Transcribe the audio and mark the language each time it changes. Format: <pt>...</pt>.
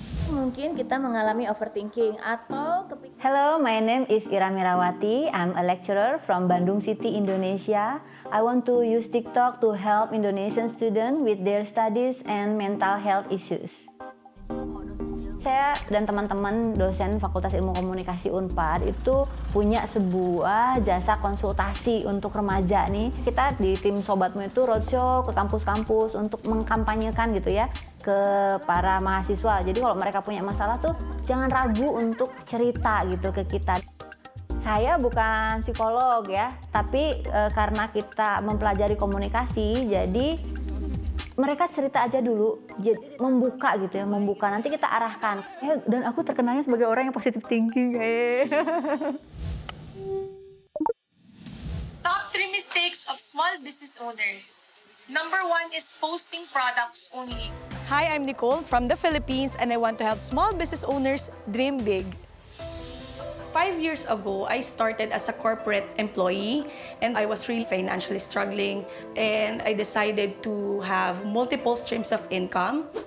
<id>Mungkin kita mengalami overthinking atau</id> <en>Hello, my name is Ira Mirawati. I'm a lecturer from Bandung City, Indonesia. I want to use TikTok to help Indonesian students with their studies and mental health issues.</en> <id>Saya dan teman-teman dosen Fakultas Ilmu Komunikasi Unpad itu punya sebuah jasa konsultasi untuk remaja nih. Kita di tim Sobatmu itu roadshow ke kampus-kampus untuk mengkampanyekan gitu ya ke para mahasiswa. Jadi kalau mereka punya masalah tuh jangan ragu untuk cerita gitu ke kita. Saya bukan psikolog ya, tapi karena kita mempelajari komunikasi, jadi mereka cerita aja dulu, jadi membuka gitu ya, membuka. Nanti kita arahkan. Dan aku terkenalnya sebagai orang yang positive thinking.</id> <en>Top 3 mistakes of small business owners. Number 1 is posting products only. Hi, I'm Nicole from the Philippines, and I want to help small business owners dream big. 5 years ago, I started as a corporate employee, and I was really financially struggling, and I decided to have multiple streams of income.</en>